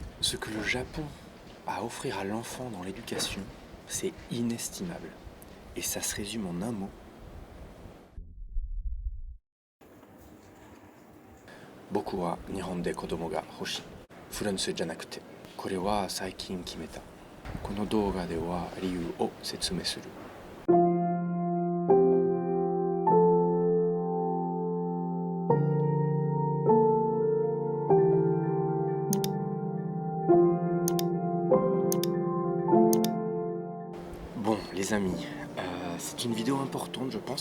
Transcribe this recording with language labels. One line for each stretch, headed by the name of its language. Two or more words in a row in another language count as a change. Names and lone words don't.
French: Ce que le Japon a à offrir à l'enfant dans l'éducation, c'est inestimable. Et ça se résume en un mot.
Japanese: 僕は日本で子供が欲しい. フランスじゃなくて。これは最近決めた. この動画では理由を説明する.
French: Bon, les amis, c'est une vidéo importante, je pense.